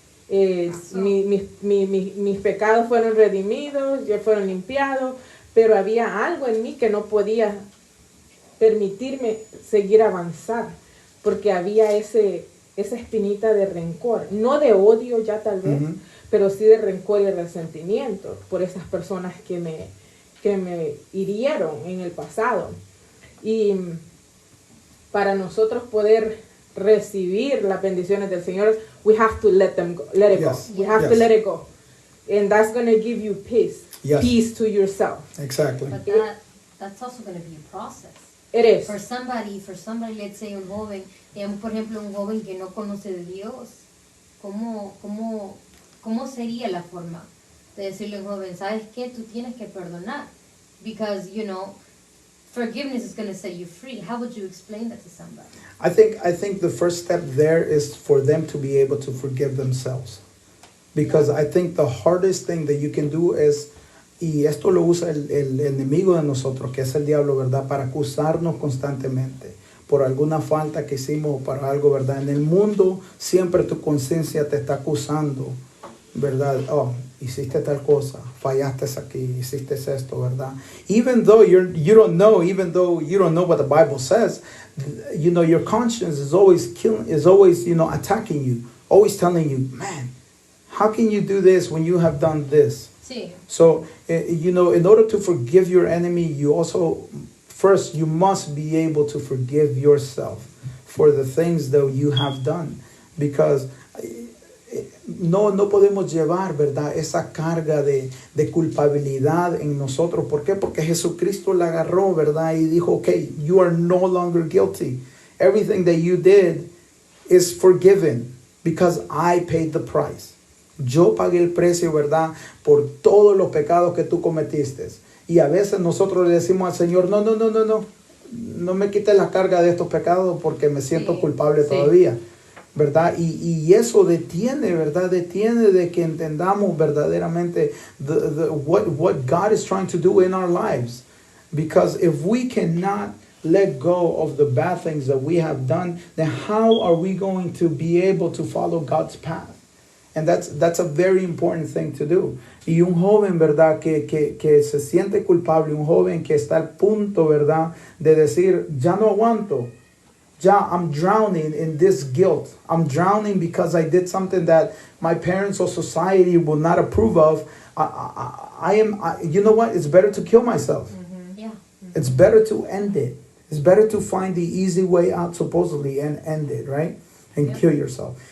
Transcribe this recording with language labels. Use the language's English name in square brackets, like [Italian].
[Spanish] Mis pecados fueron redimidos, ya fueron limpiados, pero había algo en mí que no podía permitirme seguir avanzar, porque había esa espinita de rencor, no de odio ya tal vez, pero sí de rencor y resentimiento por esas personas que me hirieron en el pasado. Y para nosotros poder recibir las bendiciones del Señor, [English] we have to let it go. We have to let it go. And that's going to give you peace. Yes. Peace to yourself. Exactly. But that's also going to be a process. It is. For somebody, let's say [Spanish] un joven, por ejemplo, un joven que no conoce de Dios, ¿cómo sería la forma de decirle a un joven, sabes qué, tú tienes que perdonar? [English] Because, forgiveness is going to set you free. How would you explain that to somebody? I think the first step there is for them to be able to forgive themselves. Because I think the hardest thing that you can do is, [Spanish] y esto lo usa el enemigo de nosotros, que es el diablo, ¿verdad? Para acusarnos constantemente por alguna falta que hicimos, para algo, ¿verdad? En el mundo siempre tu conciencia te está acusando, ¿verdad? Oh, hiciste tal cosa, fallaste aquí, hiciste esto, ¿verdad? [English] Even though you don't know what the Bible says, your conscience is always attacking you, always telling you, man, how can you do this when you have done this? [Spanish] Sí. [English] So, in order to forgive your enemy, you must be able to forgive yourself for the things that you have done. [Spanish] Because no podemos llevar, ¿verdad?, esa carga de culpabilidad en nosotros. ¿Por qué? Porque Jesucristo la agarró, ¿verdad? Y dijo, [English] okay, you are no longer guilty. Everything that you did is forgiven because I paid the price. [Spanish] Yo pagué el precio, ¿verdad?, por todos los pecados que tú cometiste. Y a veces nosotros le decimos al Señor, no me quites la carga de estos pecados porque me siento culpable todavía, ¿verdad? Y eso detiene, ¿verdad? Detiene de que entendamos verdaderamente [English] what God is trying to do in our lives. Because if we cannot let go of the bad things that we have done, then how are we going to be able to follow God's path? And that's a very important thing to do. [Spanish] Y un joven, ¿verdad? Que se siente culpable, un joven que está al punto, ¿verdad? De decir, ya no aguanto. [English] Ya, I'm drowning in this guilt. I'm drowning because I did something that my parents or society will not approve of. You know what? It's better to kill myself. Yeah. It's better to end it. It's better to find the easy way out, supposedly, and end it, right? And kill yourself.